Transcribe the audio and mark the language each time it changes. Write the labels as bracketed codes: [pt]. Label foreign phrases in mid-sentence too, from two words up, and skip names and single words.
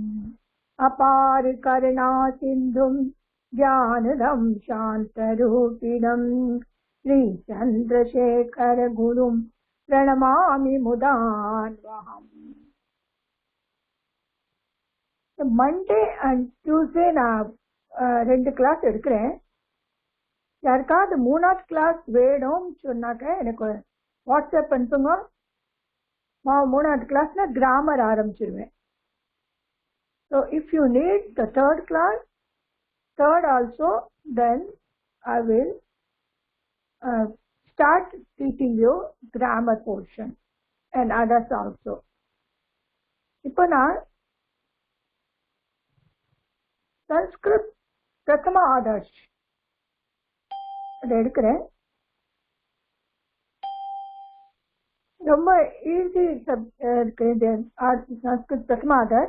[sa] अपार करुणा सिन्धुं ज्ञानदं शान्तरूपिणं श्रीचन्द्रशेखर गुरुं प्रणमामि मुदान्वहम्। [en] Monday and Tuesday [ta] நான் 2 கிளாஸ் எடுக்கிறேன். யாருக்காவது 3ஆவது கிளாஸ் வேணும்னு சொன்னாக்க எனக்கு வாட்ஸ்அப் அனுப்புங்க. 3ஆவது கிளாஸ்ல கிராமர் ஆரம்பிச்சிருவேன். [en] So if you need the third class, third also, then I will start teaching you grammar portion and others also. [ta] இப்போ நான் சன்ஸ்கிருத் பிரதம ஆதர்ஷ் அதை எடுக்கிறேன். ரொம்ப ஈஸி இருக்கு இது சன்ஸ்கிருத் பிரதம ஆதர்ஷ்.